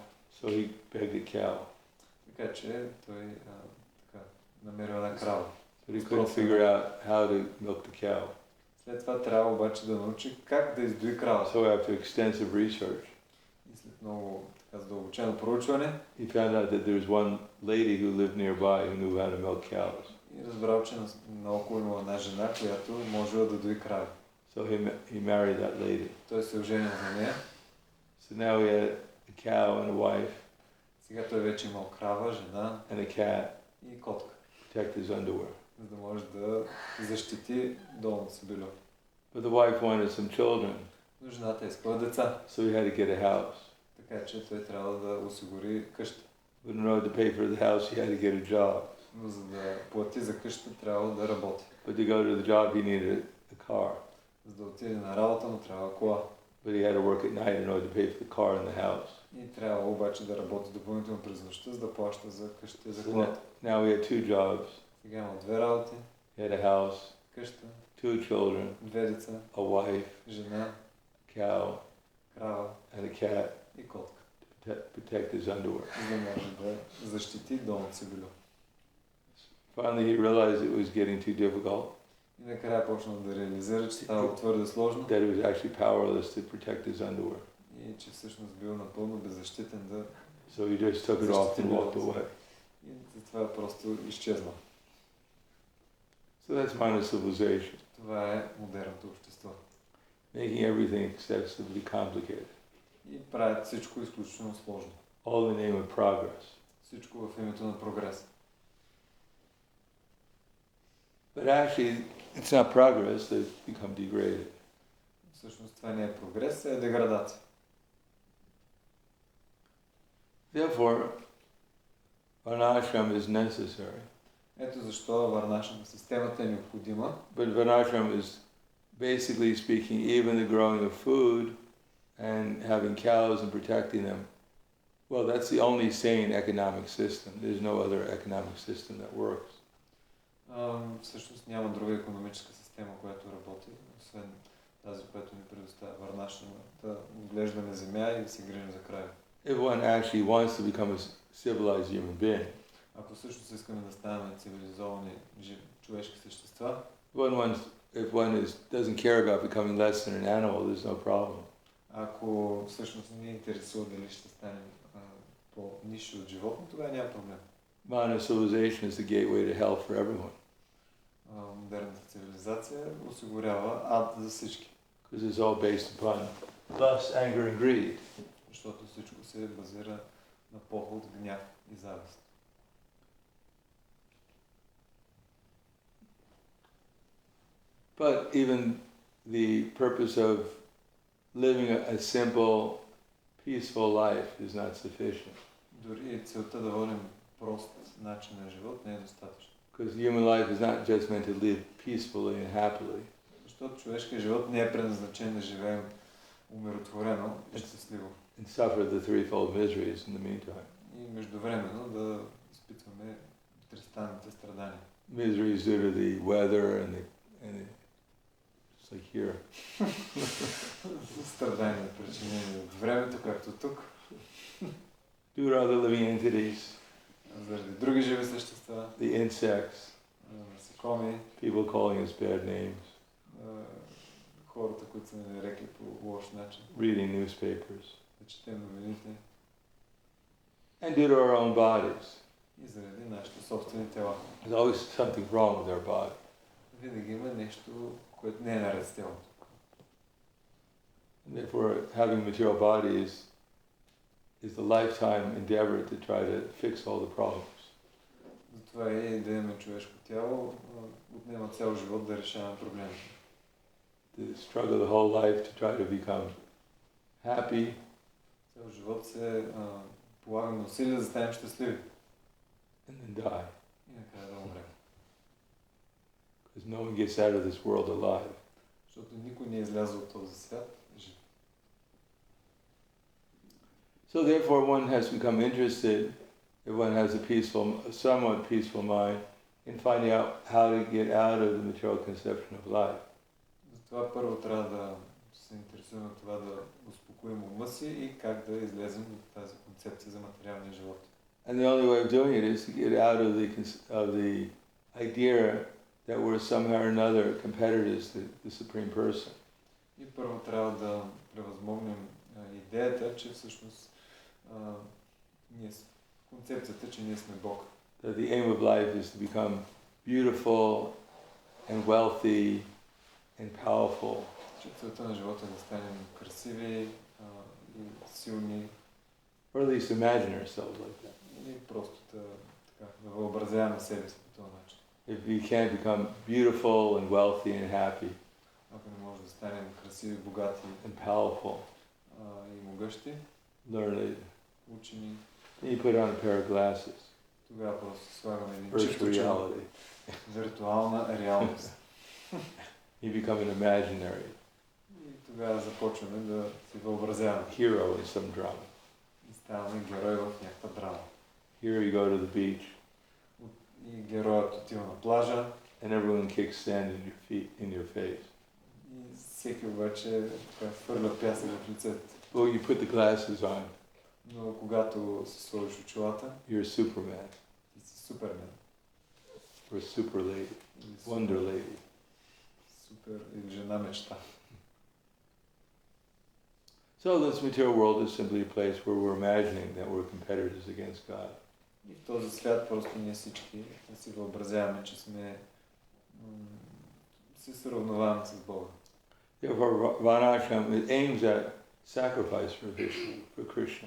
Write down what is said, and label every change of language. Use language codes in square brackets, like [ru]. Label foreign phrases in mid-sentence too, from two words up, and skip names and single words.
[en] So he begged a cow. [bg] Така че той така, намерил една крава. [en] But he couldn't figure out how to milk the cow. [bg] След това трябва обаче да научи как да издои крава. [en] So after extensive research, [bg] И след много така задълбочено проучване, [en] he found out that there was one lady who lived nearby who knew how to milk cows. [bg] и разбрал, че наоколо има една жена, която можела да дои крави. [en] So he married that lady. [bg] Той се оженил за нея. [en] So now he had a cow and a wife [bg] Сега той вече имал крава, жена [en] and a cat [bg] и котка, [en] to protect his underwear. [bg] за да може да защити долното си бельо. [en] But the wife wanted some children, [bg] Но жената искала деца, [en] so he had to get a house. [bg] така че той трябва да осигури къща. [en] But in order to pay for the house, he had to get a job. [bg] Но за да плати за къща, трябва да работи. [en] But to go to the job, he needed a car. [bg] За да отиде на работа, му трябва кола. [en] But he had to work at night in order to pay for the car and the house. [bg] И трябва обаче да работи допълнително през нощта, за да плаща за къщата и за [en] So [bg] колата. [en] now he had two jobs. [bg] Сега има две работи, [en] He had a house, [bg] къща, [en] two children, [bg] две деца, [en] a wife, [bg] жена, [en] cow, [bg] крава [en] and a cat [bg] и котка. [en] to protect his underwear. [bg] За да може да защити долното си бельо. [en] Finally, he realized it was getting too difficult, [bg] И накрая почнал да реализира, че става твърде сложно [en] that he was actually powerless to protect his underwear. [bg] и че всъщност бил напълно беззащитен да... [en] So he just took it off and walked away. [bg] И затова просто изчезнал. [en] So that's modern civilization, [bg] Това е модерното общество. [en] making everything excessively complicated, [bg] И правят всичко изключително сложно. [en] all in the name of progress. [bg] Всичко в името на прогрес. [en] But actually, it's not progress, they've become degraded. [bg] Всъщност това не е прогрес, е деградация. [en] Therefore, varnashram is necessary. [bg] Ето защо варнашна системата е необходима. [en] But varnashram is, basically speaking, even the growing of food and having cows and protecting them. Well, that's the only sane economic system. There's no other economic system that works. [bg] Всъщност няма друга икономическа система, която работи, освен тази, която ни предоставя варнашна, да отглеждаме земя и да се грижим за крави. [en] If one actually wants to become a civilized human being, [bg] Ако всъщност искаме да ставаме цивилизовани човешки същества, [en] if one doesn't care about becoming less than an animal, there's no problem. [bg] ако всъщност не ни интересува дали ще станем по-нисши от животно, тогава няма проблем. [en] Modern civilization is the gateway to hell for everyone, [bg] Модерната цивилизация осигурява ад за всички, [en] because it's all based upon lust, anger, and greed. [bg] защото всичко се базира на поход, гняв и завист. [en] But even the purpose of living a simple, peaceful life is not sufficient. [bg] Дори целта да водим прост начин на живот не е достатъчно. [en] Because human life is not just meant to live peacefully and happily. [bg] Защото човешкият живот не е предназначен да живеем умиротворено и щастливо. [en] And suffer the threefold miseries in the meantime. [bg] И междувременно да изпитваме тристанните страдания. [en] Miseries due to the weather and the It's like here. [bg] Страдания, причинени от времето, както тук, [en] Due to other living entities, [bg] заради други живи същества, [en] the insects, [bg] насекоми, [en] people calling us bad names, [bg] хората, които са ни нарекли по лош начин, [en] reading newspapers, [bg] да четем новините, [en] and due to our own bodies. [bg] и заради нашите собствени тела. [en] There's always something wrong with our body. [bg] Винаги има нещо, което не е наред с тялото. [en] And therefore, having a material body is the lifetime endeavor to try to fix all the problems. [bg] Затова и да имаме човешко тяло, отнема цял живот да решаваме проблемите. [en] To struggle the whole life to try to become happy, [bg] Цял живот се полагаме усилия да станем щастливи [en] and then die. [bg] и накрая да умрем. [en] Because no one gets out of this world alive. [bg] Защото никой не е излязъл от този свят жив. [en] So therefore one has become interested, if one has a somewhat peaceful mind, in finding out how to get out of the material conception of life. [bg] Затова първо трябва да се интересуваме от това да успокоим ума си и как да излезем от тази концепция за материалния живот. [en] And the only way of doing it is to get out of the idea that we're somehow or another competitors to the Supreme Person. [bg] И първо трябва да превъзмогнем идеята, че всъщност концепцията, че ние сме Бог. [en] That the aim of life is to become beautiful and wealthy and powerful. [bg] Че целта на живота е да станем красиви и силни. [en] Or at least imagine ourselves like that. [bg] И просто да въобразяваме себе си по този начин. [en] If we can't become beautiful and wealthy and happy [bg] Ако не може да станем красиви, богати [en] and powerful, [bg] и могъщи, [en] learned, [bg] учени, [en] then you put on a pair of glasses. [bg] тогава просто слагаме един [en] Virtual [bg] чип очила. [en] reality. [bg] Виртуална реалност. [en] You become an imaginary [bg] И тогава започваме да си въобразяваме. [en] hero in some drama. [bg] И ставаме герой в някаква драма. [en] Here you go to the beach [bg] И героят отива на плажа. [en] and everyone kicks sand in your face. [bg] И всеки обаче хвърля пясък в лицето. [en] Well, you put the glasses on, [bg] Но когато си сложиш очилата, [en] you're Superman [bg] ти си Супермен. [en] or Super Lady, [bg] Или [en] Wonder Lady. [bg] Супер или жена мечта. [en] So this material world is simply a place where we're imagining that we're competitors against God. [bg] И в този свят просто ние всички си въобразяваме, че се сравноваваме с Бога. [en] Therefore, Varnashram, it aims at sacrifice for Vishnu, for Krishna.